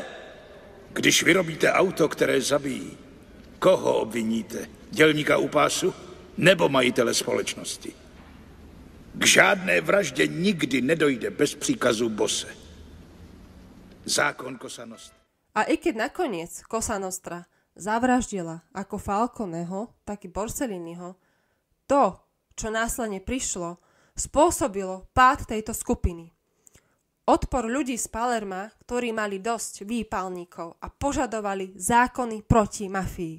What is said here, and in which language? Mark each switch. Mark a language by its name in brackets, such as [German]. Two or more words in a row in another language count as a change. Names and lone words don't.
[Czech] Když vyrobíte auto, které zabíjí, koho obviníte? Dělníka u pásu nebo majitele společnosti? K žádné vraždě nikdy nedojde bez příkazu bose. Zákon Cosa Nostra. [Slovak] A i keď nakoniec Cosa Nostra zavraždila ako Falconeho, tak i Borselliniho, to, čo následne prišlo, spôsobilo pád tejto skupiny. Odpor ľudí z Palerma, ktorí mali dosť výpalníkov a požadovali zákony proti mafii.